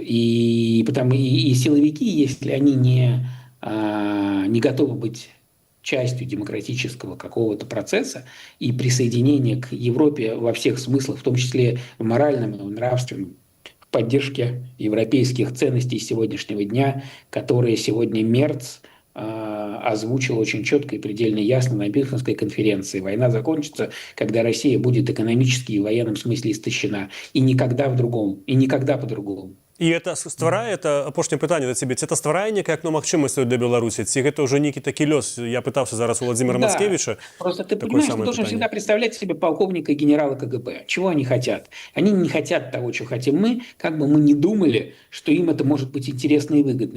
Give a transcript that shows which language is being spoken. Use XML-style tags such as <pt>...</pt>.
<ru>И силовики, если они не готовы быть частью демократического какого-то процесса и присоединения к Европе во всех смыслах, в том числе в моральном и в нравственном, в поддержке европейских ценностей сегодняшнего дня, которые сегодня Мерц озвучил очень четко и предельно ясно на Мюнхенской конференции. Война закончится, когда Россия будет экономически и в военном смысле истощена. И никогда по-другому.</ru> <be>І это стварае, это апошняе пытанне да цябе, ці это стварае некае акно магчымасцяў для Беларусі, ці гэта ўжо нейкі такі лёс? Я пытаўся зараз у Владимира Мацкевича.</be> <ru>Просто ты понимаешь, ты должен всегда представлять себе полковника и генерала КГБ. Чего они хотят? Они не хотят того, чего хотим мы, как бы мы ни думали, что им это может быть интересно и выгодно.</ru>